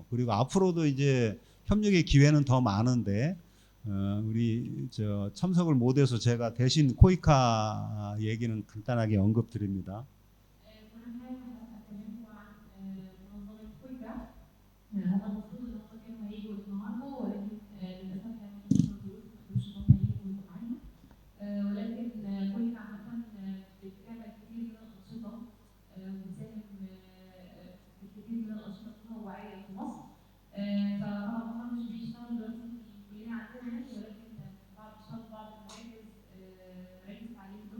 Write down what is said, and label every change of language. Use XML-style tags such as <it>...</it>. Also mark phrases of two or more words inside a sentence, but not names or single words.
<ko>그리고 앞으로도 이제 협력의 기회는 더 많은데 우리 참석을 못해서 제가 대신 코이카 얘기는 간단하게 언급드립니다.</ko> <ar>هم المفروض ان هم كانوا هيجوا النهارده ولكن للاسف يعني مش موجود ما قدروش ان هم يجوا ويبقوا معانا ولكن كل عامة بتعمل كتير من الأنشطة وبتساهم في كتير من الأنشطة التطوعية في مصر فطبعا هم مش بيشتغلوا دلوقتي في الكلية عندنا يعني ولكن بعض بيشتغلوا في بعض المراكز</ar>